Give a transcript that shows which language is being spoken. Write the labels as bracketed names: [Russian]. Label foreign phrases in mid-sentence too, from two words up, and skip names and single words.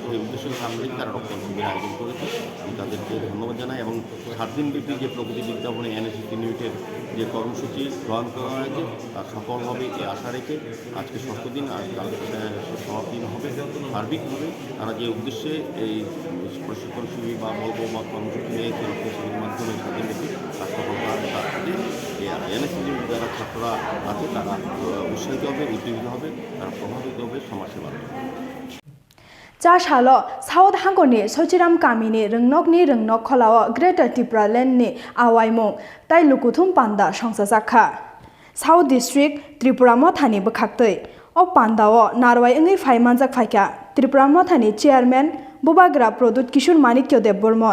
[Bangla] এই উদ্দেশ্যের সামনে তারা রক্তদান শিবির আয়োজন করেছে। আমি তাদেরকে ধন্যবাদ জানাই এবং 7 দিনব্যাপী যে প্রগতি বিজ্ঞাপনে এনএসএস ইউনিটের যে কর্মসূচি গ্রহণ করা হয়েছে তার সফল হবে এই আশা রেখে আজকে ষষ্ঠ দিন, আর কাল সমাপ্তি হবে। সার্বিকভাবে তারা যে উদ্দেশ্যে এই প্রশিক্ষণ শিবির বা বলবো বা কর্মসূচি নিয়েছে রক্তদান শিবিরের মাধ্যমে 7 দিনব্যাপী তার সফল করা হবে, তার সাথে এনএসএস যারা ছাত্ররা আছে তারা উৎসাহিত হবে, উদ্যোগিত হবে, তারা প্রভাবিত হবে সমাজসেবা। [Kok Borok] चा सालो साउथ हांगरनि सचिराम कामिनि रोंनकनि रोंनक खलाओ ग्रेटर त्रिपुरालेण्डनि आवाइमुं ताइ लुकुथुम पान्दा संसा जाखा साउथ डिस्ट्रिक्ट त्रिपुरा मथानि बखाक्तै ओ पान्दाओ नारवायंनि फाइमानजाक फाइका त्रिपुरा मथानि चेयारमैन बुबाग्रा प्रदुत किशोर मानिक्य देबबर्मन,